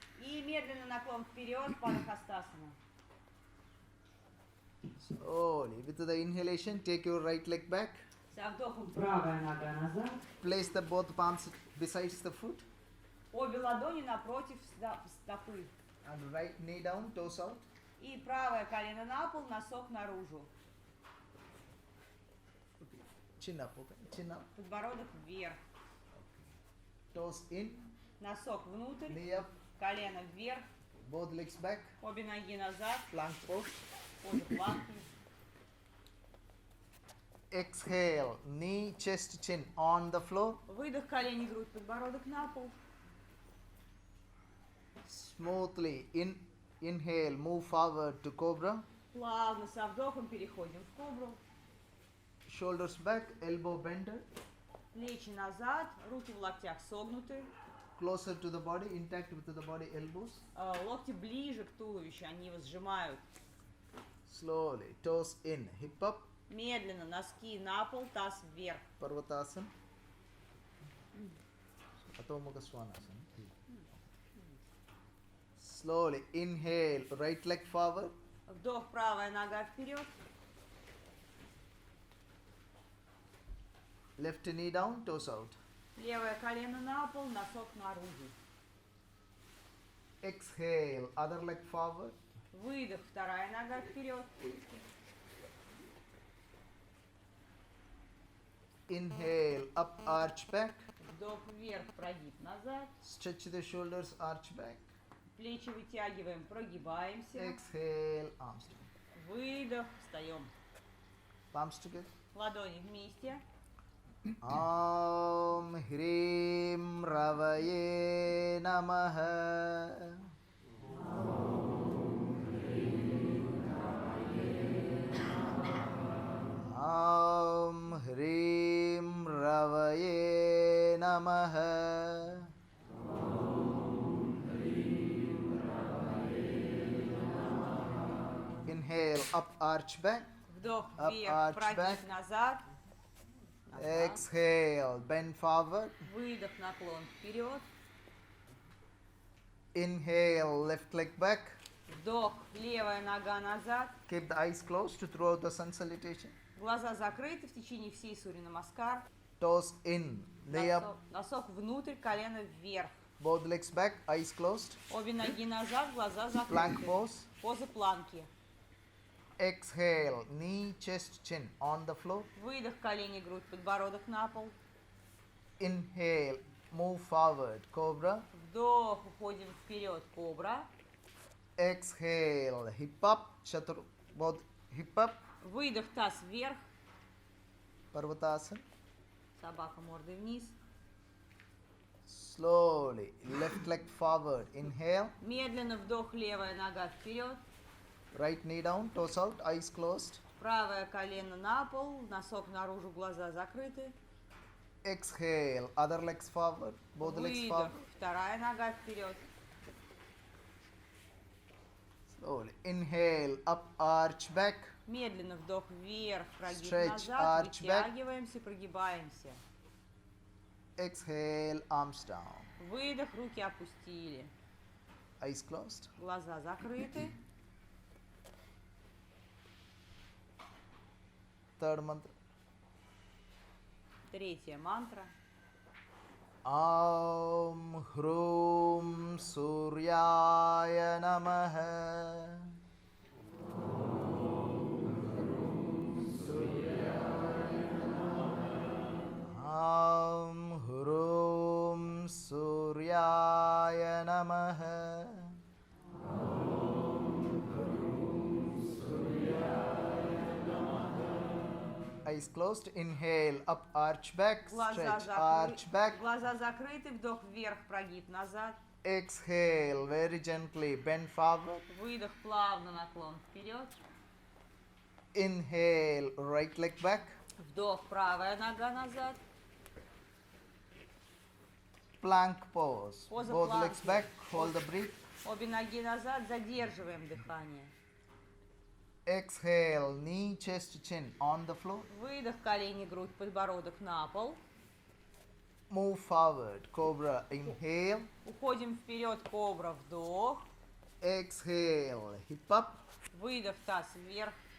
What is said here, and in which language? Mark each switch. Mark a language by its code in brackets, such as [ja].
[ru] И медленно наклон вперед, Падахастасана. [en] Slowly, with the inhalation, take your right leg back. [ru] Со вдохом правая нога назад. [en] Place the both palms besides the foot. [ru] Обе ладони напротив стопы. [en] And right knee down, toes out. [ru] И правое колено на пол, носок наружу. [en] Chin up, okay? Chin up. [ru] Подбородок вверх. [en] Toes in, [ru] Носок внутрь, [en] knee up, [ru] колено вверх, [en] both legs back. [ru] обе ноги назад, [en] Plank pose. [ru] поза планки. [en] Exhale, knee, chest, chin on the floor. [ru] Выдох, колени, грудь, подбородок на пол. [en] Smoothly inhale, move forward to cobra. [ru] Плавно со вдохом переходим в кобру. [en] Shoulders back, elbow bender. [ru] Плечи назад, руки в локтях согнуты. [en] Closer to the body, intact with the body, elbows. [ru] Локти ближе к туловищу, они его сжимают. [en] Slowly, toes in, hip up, [ru] Медленно, носки на пол, таз вверх. [en] Parvatasana. Atho Mukha Svanasana. Slowly inhale, right leg forward. [ru] Вдох, правая нога вперед. [en] Left knee down, toes out. [ru] Левое колено на пол, носок наружу. [en] Exhale, other leg forward. [ru] Выдох, вторая нога вперед. [en] Inhale, up, arch back. [ru] Вдох вверх, прогиб назад. [en] Stretch the shoulders, arch back. [ru] Плечи вытягиваем, прогибаемся. [en] Exhale, arms together. [ru] Выдох, встаем. [en] Palms together. [ru] Ладони вместе. [sa] Om Hrim Ravaye Namaha. Om Hrim Ravaye Namaha. [en] Inhale, up, arch back. [ru] Вдох [en] Up, [ru] вверх, [en] arch [ru] прогиб [en] back. [ru] назад. Назад. [en] Exhale, bend forward. [ru] Выдох, наклон вперед. [en] Inhale, left leg back. [ru] Вдох, левая нога назад. [en] Keep the eyes closed throughout the sun salutation. [ru] Глаза закрыты в течение всей Сурья Намаскар. [en] Toes in, lay up, [ru] Носок внутрь, колено вверх. [en] both legs back, eyes closed. [ru] Обе ноги назад, глаза [en] Plank [ru] закрыты. [en] pose. [ru] Поза планки. [en] Exhale, knee, chest, chin on the floor. [ru] Выдох, колени, грудь, подбородок на пол. [en] Inhale, move forward, cobra. [ru] Вдох, уходим вперед, кобра. [en] Exhale, hip up, chatur, both hip up, [ru] Выдох, таз вверх. [en] parvatasana. [ru] Собака мордой вниз. [en] Slowly, left leg forward, inhale. [ru] Медленно вдох, левая нога вперед. [en] Right knee down, toes out, eyes closed. [ru] Правое колено на пол, носок наружу, глаза закрыты. [en] Exhale, other legs forward, both legs [ru] Выдох, [en] forward. [ru] вторая нога вперед. [en] Slowly, inhale, up, arch back. [ru] Медленно вдох вверх, прогиб [en] Stretch, [ru] назад, [en] arch back. [ru] вытягиваемся, прогибаемся. [en] Exhale, arms down, [ru] Выдох, руки опустили. [en] eyes closed. [ru] Глаза закрыты. [en] Third mantra. [ru] Третья мантра. [sa] Aum Hrum Suryaya Namaha. Aum Hrum Suryaya Namaha. [en] Eyes closed. Inhale, up, arch back, stretch, arch back. [ru] Глаза закрыты, вдох вверх, прогиб назад. [en] Exhale, very gently, bend forward. [ru] Выдох, плавно наклон вперед. [en] Inhale, right leg back. [ru] Вдох, правая нога назад. [en] Plank pose. [ru] Поза [en] Both [ru] планки. [en] legs back, hold the breath. [ru] Обе ноги назад, задерживаем дыхание. [en] Exhale, knee, chest, chin on the floor. [ru] Выдох, колени, грудь, подбородок на пол. [en] Move forward, cobra, inhale. [ru] Уходим вперед, кобра, вдох. [en] Exhale, hip up. [ru] Выдох, таз вверх.